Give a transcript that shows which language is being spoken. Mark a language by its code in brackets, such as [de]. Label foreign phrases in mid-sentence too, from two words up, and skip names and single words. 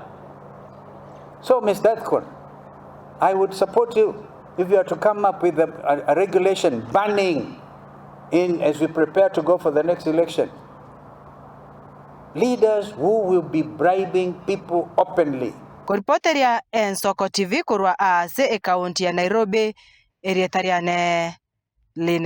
[en] So, Ms. Ethekon, I would support you if you are to come up with a regulation banning, as we prepare to go for the next election, leaders who will be bribing people openly. [guz] Kuripoteria Ensoko TV kurwa ase e kaunti ya Nairobi erietariane Line